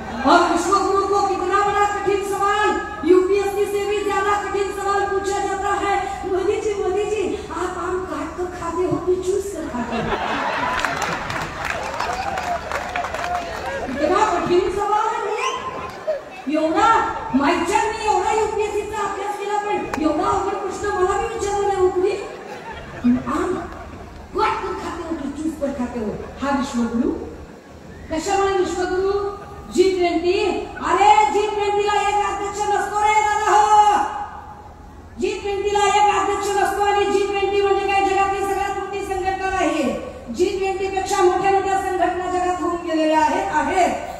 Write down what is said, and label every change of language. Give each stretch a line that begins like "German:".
Hindi: और विश्वगुरु को कितना बड़ा कठिन सवाल, यूपीएससी से भी ज्यादा कठिन सवाल पूछा जाता है. मोदी जी आप आम काट कर खाते हो कि चूस कर खाते हो? कितना कठीण सवाल
Marathi: आहे भैया. एवढा माहिती एवढा यूपीएससीचा अभ्यास केला पण एवढा अवघड प्रश्न मला भी विचारला नाही उकली.
Hindi: आम काट कर खाते हो कि चूस कर खाते हो?
Marathi: हा विश्वगुरु. कशामुळे विश्वगुरु? G20. अरे G20 ला एक अध्यक्ष नसतो रे दादा हो. G20 ला एक अध्यक्ष नसतो आणि G20 म्हणजे काय जगातली सगळ्यात मोठी संघटना आहे. G20 पेक्षा मोठ्या संघटना जगात होऊन गेलेल्या आहेत.